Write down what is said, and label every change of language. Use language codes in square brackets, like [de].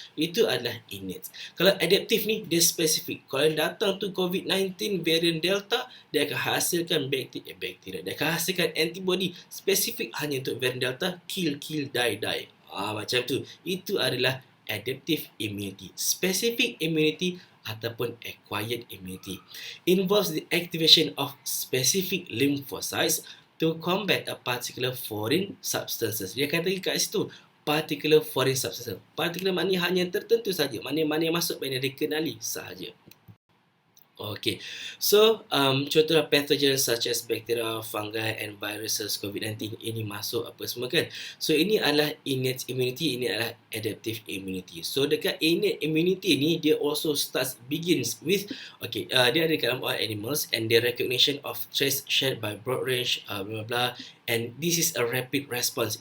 [ms] Itu adalah innate. Kalau adaptive ni dia spesifik. Kalau datang tu COVID-19 variant Delta, dia akan hasilkan bakteria. Dia akan hasilkan antibody spesifik hanya untuk variant Delta, [en] kill, die. [ms] Macam tu. Itu adalah adaptive immunity. [en] Specific immunity ataupun acquired immunity involves the activation of specific lymphocytes to combat a particular foreign substances. [ms] Dia kata kat situ [en] particular foreign substances. [ms] Particular maknanya hanya tertentu saja. Mana yang masuk mana dikenali sahaja. Okay, so contohlah [en] pathogens such as bacteria, fungi and viruses, [ms] COVID-19 ini masuk apa semua kan. So ini adalah innate immunity, ini adalah adaptive immunity. [en] So [ms] dekat [en] innate immunity [ms] ni dia [en] also begins with [ms] dia ada dalam [en] all animals and the recognition of traits shared by broad range blah blah blah, and this is a rapid response.